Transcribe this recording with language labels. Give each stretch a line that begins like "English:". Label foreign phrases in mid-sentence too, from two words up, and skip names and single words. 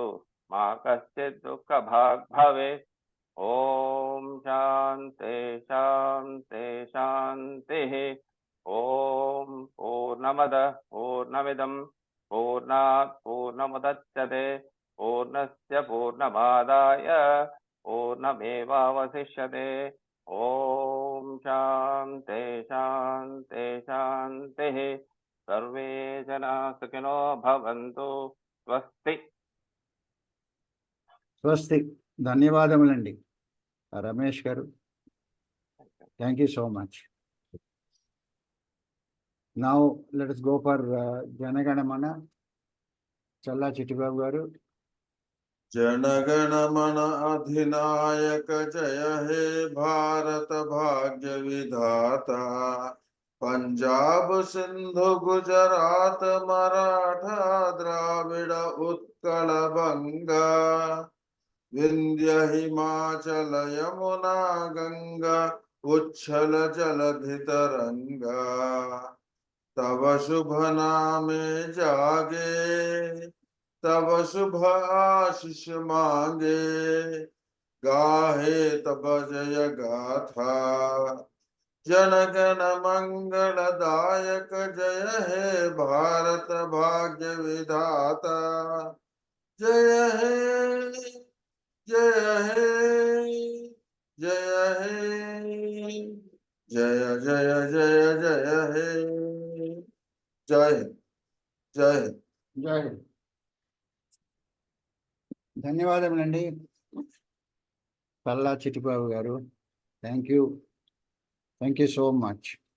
Sanskrit: मा कश्चित् दुःखभाग् भवेत् ॐ शान्ति शान्ति शान्तिः ॐ पूर्णमदः पूर्णमिदं पूर्णात् पूर्णमुदच्यते पूर्णस्य पूर्णमादाय पूर्णमेवावशिष्यते ॐ शान्ति शान्ति शान्तिः सर्वे जनाः सुखिनो भवन्तु स्वस्ति
Telugu: స్వస్తి ధన్యవాదములండి రమేష్ గారు.
English: thank you so much. Now let us go for Janaganamana. Challa Chittibabu garu.
Bangla: জনগণমন অধিনায়ক জয় হে ভারত ভাগ্য বিধাতা পঞ্জাব সিন্ধু গুজরাট মরাঠা দ্রাবিড় উৎকল বঙ্গ বিন্ধ্য হিমাচল যমুনা গঙ্গা উচ্ছল জলধি তরঙ্গ তব শুভ নামে জাগে তব শুভ আশিস মাগে গাহে তব জয় গাথা জনগণ মঙ্গলদায়ক জয় হে ভারত ভাগ্য বিধাতা জয় হে জয় হে জয় হে জয় জয় জয় জয় হে জয় জয় जय जय हे जय जय
Telugu: జై ధన్యవాదములండి చల్లా చిట్టిబాబు గారు.
English: thank you so much.